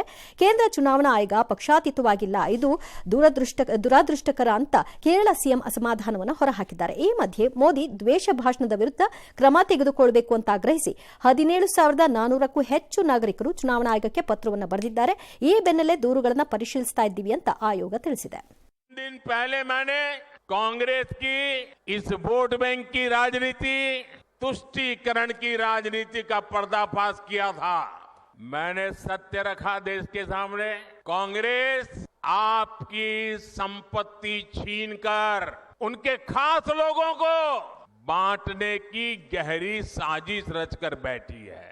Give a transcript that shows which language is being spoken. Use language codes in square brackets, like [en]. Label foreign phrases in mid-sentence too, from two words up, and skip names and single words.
[kn] ಕೇಂದ್ರ ಚುನಾವಣಾ ಆಯೋಗ ಪಕ್ಷಾತೀತವಾಗಿಲ್ಲ, ಇದು ದುರಾದೃಷ್ಟಕರ ಅಂತ ಕೇರಳ ಸಿಎಂ ಅಸಮಾಧಾನವನ್ನು ಹೊರಹಾಕಿದ್ದಾರೆ. ಈ ಮಧ್ಯೆ ಮೋದಿ ದ್ವೇಷ ಭಾಷಣದ ವಿರುದ್ಧ ಕ್ರಮ ತೆಗೆದುಕೊಳ್ಳಬೇಕು ಅಂತ ಆಗ್ರಹಿಸಿ 17,400ಕ್ಕೂ ಹೆಚ್ಚು ನಾಗರಿಕರು ಚುನಾವಣಾ ಆಯೋಗಕ್ಕೆ ಪತ್ರವನ್ನು ಬರೆದಿದ್ದಾರೆ. ಈ ಬೆನ್ನಲ್ಲೇ ದೂರುಗಳನ್ನು ಪರಿಶೀಲಿಸ್ತಾ ಇದ್ದೀವಿ ಅಂತ ಆಯೋಗ ತಿಳಿಸಿದೆ. [hi] दिन पहले मैंने कांग्रेस की इस वोट बैंक की राजनीति, तुष्टीकरण की राजनीति का पर्दाफाश किया था. मैंने सत्य रखा देश के सामने. कांग्रेस आपकी संपत्ति छीनकर उनके खास लोगों को बांटने की गहरी साजिश रचकर बैठी है.